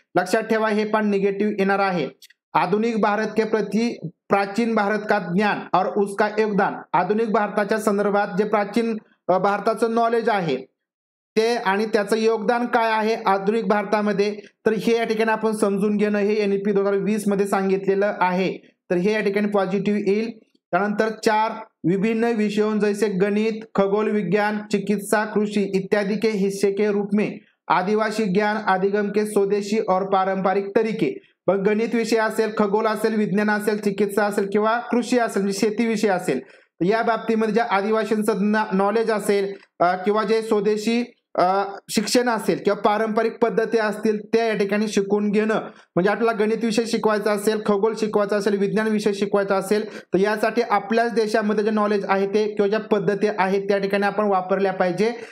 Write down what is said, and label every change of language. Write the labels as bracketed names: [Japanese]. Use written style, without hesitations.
[Marathi] लक्षात ठेवा, हे पण निगेटिव्ह येणार आहे. [Hindi] आधुनिक भारत के प्रति प्राचीन भारत का ज्ञान और उसका योगदान, [Marathi] आधुनिक भारताच्या संदर्भात जे प्राचीन भारताचं नॉलेज आहे ते आणि त्याचं योगदान काय आहे आधुनिक भारतामध्ये, तर हे या ठिकाणी आपण समजून घेणं हे NEP 2020 मध्ये सांगितलेलं आहे. तर हे या ठिकाणी पॉझिटिव्ह येईल. [Hindi] त्यानंतर 4 विभिन्न विषयों जैसे गणित, खगोल विज्ञान, चिकित्सा, कृषि इत्यादि के हिस्से के रूप में आदिवासी ज्ञान, अधिगम के स्वदेशी और पारंपरिक तरीके. [Marathi] पण गणित विषय असेल, खगोल असेल, विज्ञान असेल, चिकित्सा असेल किंवा कृषी असेल म्हणजे शेती विषय असेल, या बाबतीमध्ये जे आदिवासींचं नॉलेज असेल किंवा जे स्वदेशी शिक्षण असेल किंवा पारंपरिक पद्धती असतील त्या या ठिकाणी शिकून घेणं. म्हणजे आपल्याला गणित विषय शिकवायचा असेल, खगोल शिकवायचा असेल, विज्ञान विषय शिकवायचा असेल तर यासाठी आपल्याच देशामध्ये जे नॉलेज आहे ते किंवा ज्या पद्धती आहेत त्या ठिकाणी आपण वापरल्या पाहिजे.